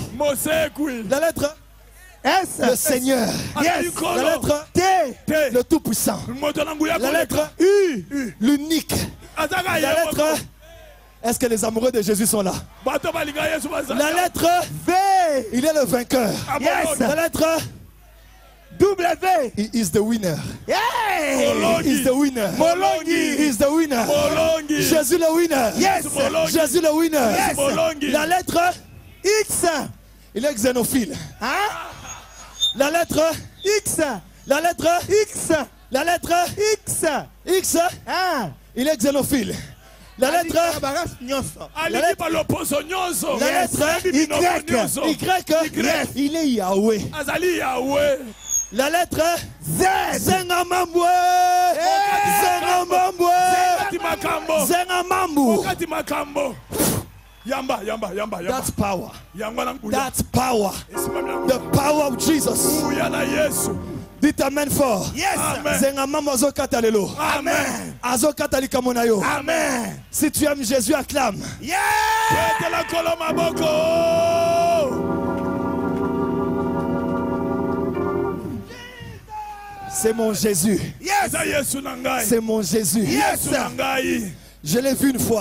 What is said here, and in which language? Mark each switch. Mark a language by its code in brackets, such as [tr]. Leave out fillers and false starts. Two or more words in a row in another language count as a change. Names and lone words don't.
[fr] La lettre S. Le Seigneur. La lettre T. Le Tout-Puissant. La lettre U. L'unique. La lettre... Est-ce que les amoureux de Jésus sont là? La lettre V. Il est le vainqueur. La lettre W. [en] He is the winner. He is the winner. He is the winner. [fr] Jésus le winner. Jésus le winner. La lettre X. Il est xénophile. La lettre X. La lettre X. La lettre X. X. Il est xénophile. La lettre Y. Il est Yahweh. La lettre Z. Zengamambwe. [en] That's power. That's power. The power of Jesus. [fr] Dites amen fort. [ln] Zengamambwe azokata lelo. Amen. Azokata likamonayo. Amen. [fr] Si tu aimes Jésus, acclame. C'est mon Jésus. C'est mon Jésus. Je l'ai vu une fois.